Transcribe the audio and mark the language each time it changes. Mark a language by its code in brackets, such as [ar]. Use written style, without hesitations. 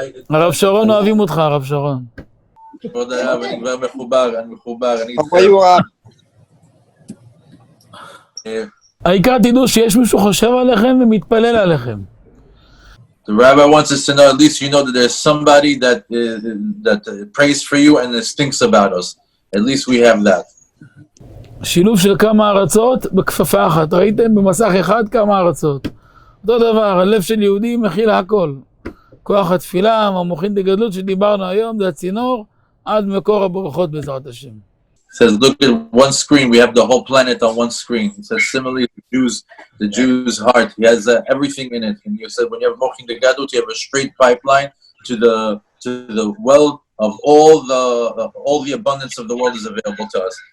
[he] הרב שרון, אוהבים אותך, הרב שרון. כבוד הרב, אני כבר מחובר, אני איתכם. העיקר תדעו שיש מישהו חושב עליכם ומתפלל עליכם. [en] The rabbi wants us to know, at least you know that there's somebody that prays for you and that thinks about us. At least we have that. [he] שילוב של כמה ארצות בכפפה אחת. ראיתם במסך אחד כמה ארצות. אותו דבר, הלב של יהודי מכיל הכל. כוח התפילה, המוחין דגדלות שדיברנו היום, זה הצינור עד מקור הברכות בעזרת השם. [en] It says, look at one screen, we have the whole planet on one screen. It says, similarly, the Jew's heart, he has everything in it. And you said, when you have mochin de gadlut, you have a straight pipeline to the well of all the abundance of the world is available to us.